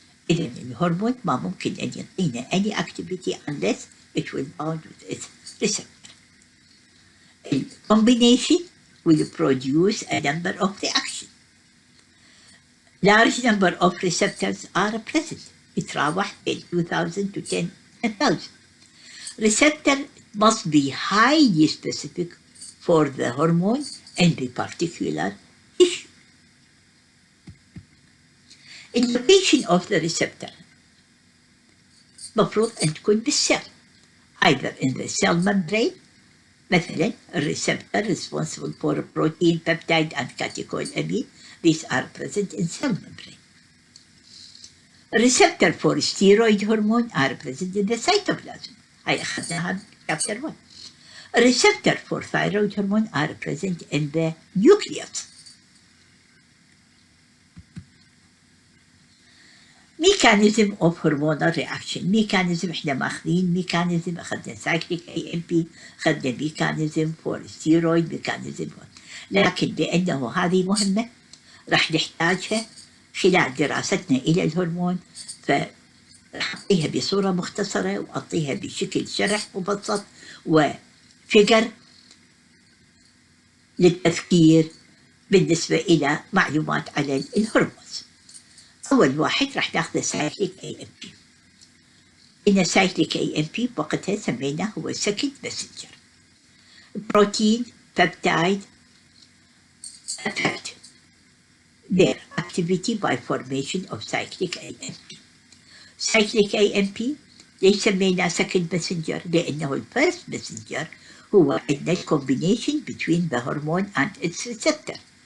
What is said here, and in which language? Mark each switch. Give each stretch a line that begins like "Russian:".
Arabic: إذن الهرمون ما ممكن أن يعطينا
English: any activity unless it will bound with its receptor. The combination will produce a number of reactions. Large number of receptors are present.
Arabic: يتراوح بين 2000 to 10,000.
English: Receptor must be highly specific for the hormone in the particular tissue. The location of the receptor
Arabic: مفروض أن تكون بالcell,
English: either in the cell membrane.
Arabic: مثلا الريسبتور
English: responsible for protein, peptide and catecholamine, these are present in cell membrane. Receptor for steroid hormone are present in the cytoplasm.
Arabic: هاي أخذناها chapter 1.
English: Receptor for thyroid hormone are present in the nucleus. Mechanism of hormonal reaction. Mechanism
Arabic: احنا ماخذين
English: mechanism, أخذنا cyclic AMP, أخذنا mechanism for steroid, mechanism for...
Arabic: لكن لأنه هذه مهمة راح نحتاجها خلال دراستنا إلى الهرمون، فراح أعطيها بصورة مختصرة وأعطيها بشكل شرح مبسط وفقر للتذكير بالنسبة إلى معلومات على الهرمونز. أول واحد راح ناخذ سايكليك AMP. إن سايكليك AMP وقتها سميناه هو second messenger.
English: Protein, peptide affect their activity by formation of cyclic AMP. Cyclic AMP
Arabic: ليش سميناه
English: second messenger؟
Arabic: لأنه الفيرست
English: messenger
Arabic: هو عندنا
English: combination between the hormone and its receptor.